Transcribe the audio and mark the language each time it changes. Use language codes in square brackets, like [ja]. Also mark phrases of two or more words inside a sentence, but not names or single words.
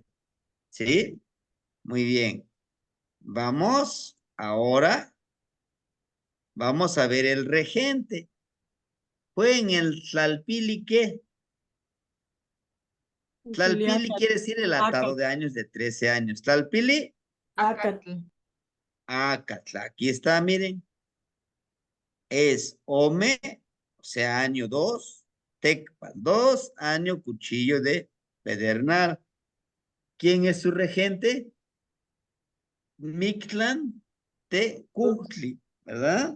[es] ¿Sí? Muy bien. Vamos a ver el regente. Fue en el Tlalpili, ¿qué? Tlalpili quiere decir el atado de años de 13 años. Tlalpili, Acatl. Acatl. Aquí está, miren. Es Ome, o sea, año 2, Tecpa 2, año cuchillo de pedernal. ¿Quién es su regente? Mictlán Tecuhtli, ¿verdad?